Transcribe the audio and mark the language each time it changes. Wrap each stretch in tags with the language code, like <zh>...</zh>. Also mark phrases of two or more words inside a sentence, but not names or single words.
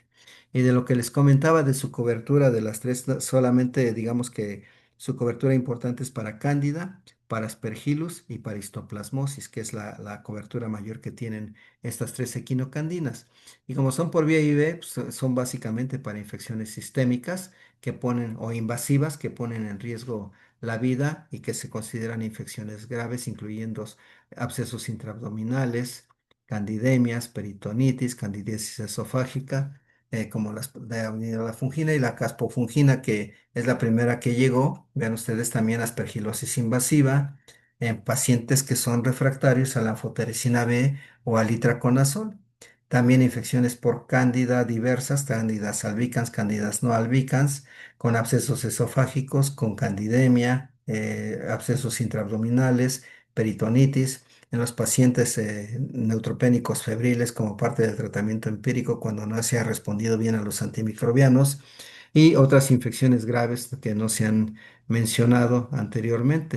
<es>Y de lo que les comentaba de su cobertura de las tres, solamente digamos que su cobertura importante es para Cándida, para Aspergillus y para Histoplasmosis, que es la cobertura mayor que tienen estas tres equinocandinas. Y como son por vía IV, pues, son básicamente para infecciones sistémicas que ponen o invasivas que ponen en riesgo la vida y que se consideran infecciones graves, incluyendo abscesos intraabdominales, candidemias, peritonitis, candidiasis esofágica, como la fungina y la caspofungina, que es la primera que llegó. Vean ustedes también aspergilosis invasiva en pacientes que son refractarios a la anfotericina B o al itraconazol. También infecciones por cándida diversas, cándidas albicans, cándidas no albicans, con abscesos esofágicos, con candidemia, abscesos intraabdominales, peritonitis, en los pacientes neutropénicos febriles como parte del tratamiento empírico cuando no se ha respondido bien a los antimicrobianos y otras infecciones graves que no se han mencionado anteriormente.</es>